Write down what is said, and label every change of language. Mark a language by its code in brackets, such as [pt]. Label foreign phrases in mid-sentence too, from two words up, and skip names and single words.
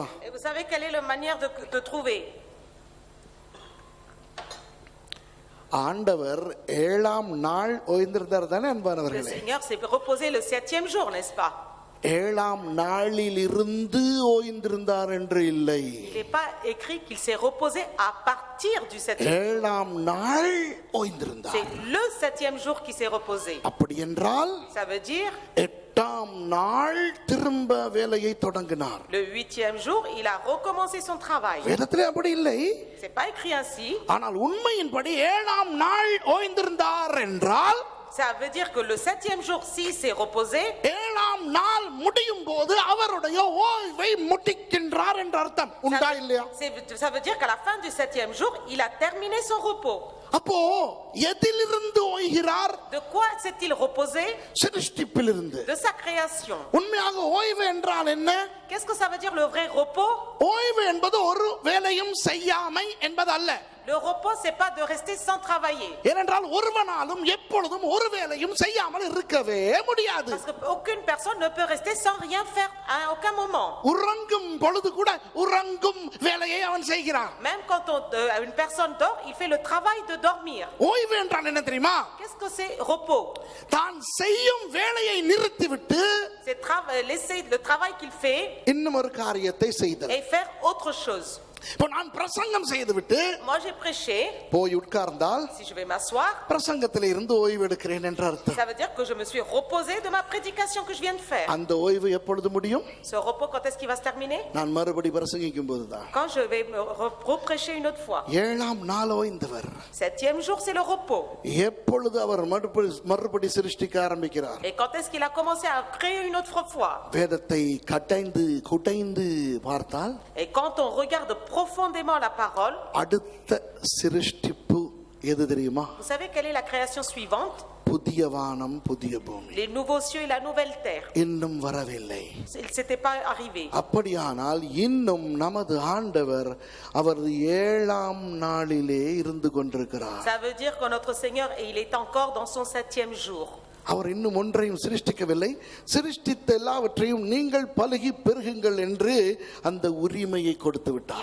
[fr] Et vous savez quelle est la manière de trouver? [ta] ஆண்டவர் ஏழாம் நாள் ஓய்ந்திருந்தார் தானே [fr] Le [ta] அன்பானவர்களே? [fr] Seigneur s'est reposé le 7e jour, n'est-ce pas? [ta] ஏழாம் நாளில் இருந்து ஓய்ந்திருந்தார் என்று இல்லை. [fr] Il n'est pas écrit qu'il s'est reposé à partir du 7e jour. [ta] ஏழாம் நாள் ஓய்ந்திருந்தார். [fr] C'est le 7e jour qui s'est reposé. [ta] அப்படி என்றால் [fr] Ça veut dire [ta] எட்டாம் நாள் திரும்ப வேலையை தொடங்கினார். [fr] le 8e jour, il a recommencé son travail. [ta] வேதத்திலே அப்படி இல்லை. [fr] C'est pas écrit ainsi. [ta] ஆனால் உண்மையின்படி ஏழாம் நாள் ஓய்ந்திருந்தார் என்றால் [fr] Ça veut dire que le 7e jour, s'il s'est reposé, [ta] ஏழாம் நாள் முடியும் போது அவருடைய ஓய்வை முடிக்கின்றார் என்ற அர்த்தம் உண்டா இல்லையா? [fr] ça veut dire qu'à la fin du 7e jour, il a terminé son repos. [ta] அப்போ எதிலிருந்து ஓய்கிறார்? [fr] De quoi s'est-il reposé? [ta] சிருஷ்டிப்பிலிருந்து. [fr] De sa création. [ta] உண்மையாக ஓய்வு என்றால் என்ன? [fr] Qu'est-ce que ça veut dire le vrai repos? [ta] ஓய்வு என்பது ஒரு வேலையும் செய்யாமை என்பது அல்ல. [fr] Le repos, c'est pas de rester sans travailler. [ta] ஏனென்றால் ஒருவனாலும் எப்பொழுதும் ஒரு வேலையும் செய்யாமல் இருக்கவே முடியாது. [fr] Parce que aucune personne ne peut rester sans rien faire à aucun moment. [ta] உறங்கும் பொழுது கூட உறங்கும் வேலையை அவன் செய்கிறான். [fr] Même quand une personne dort, il fait le travail de dormir. [ta] ஓய்வு என்றால் என்ன தெரியுமா? [fr] Qu'est-ce que c'est repos? [ta] தான் செய்யும் வேலையை நிறுத்திவிட்டு [fr] C'est laisser le travail qu'il fait [ta] இன்னும் ஒரு காரியத்தை செய்தல். [fr] et faire autre chose. [ta] இப்போ நான் பிரசங்கம் செய்துவிட்டு [fr] Moi j'ai prêché. [ta] போய் உட்கார்ந்தால் [fr] Si je vais m'asseoir, [ta] பிரசங்கத்தில் இருந்து ஓய்வு எடுக்கிறேன் என்ற அர்த்தம். [fr] ça veut dire que je me suis reposé de ma prédication que je viens de faire. [ta] அந்த ஓய்வு எப்பொழுது முடியும்? [fr] Ce repos, quand est-ce qu'il va se terminer? [ta] நான் மறுபடி பிரசங்கிக்கும் போதுதான். [fr] Quand je vais me reprêcher une autre fois. [ta] ஏழாம் நாள் ஓய்ந்தவர் [fr] 7e jour, c'est le repos. [ta] எப்பொழுது அவர் மறுபடி சிருஷ்டிக்க ஆரம்பிக்கிறார்? [fr] Et quand est-ce qu'il a commencé à créer une autre fois? [ta] வேதத்தை குடைந்து பார்த்தால் [fr] Et quand on regarde profondément la parole, [ta] அடுத்த சிருஷ்டிப்பு எது தெரியுமா? [fr] vous savez quelle est la création suivante? [ta] புதிய வானம் புதிய பூமி. [fr] Les nouveaux cieux et la nouvelle terre. [ta] இன்னும் வரவில்லை. [fr] Il s'était pas arrivé. [ta] அப்படியானால் இன்னும் நமது ஆண்டவர் அவர் ஏழாம் நாளிலே இருந்து கொண்டிருக்கிறார். [fr] Ça veut dire que notre Seigneur, il est encore dans son 7e jour. [ta] அவர் இன்னும் ஒன்றையும் சிருஷ்டிக்கவில்லை. சிருஷ்டித்த எல்லாவற்றையும் நீங்கள் பலுகி பெருகுங்கள் என்று அந்த உரிமையை கொடுத்து விட்டார்.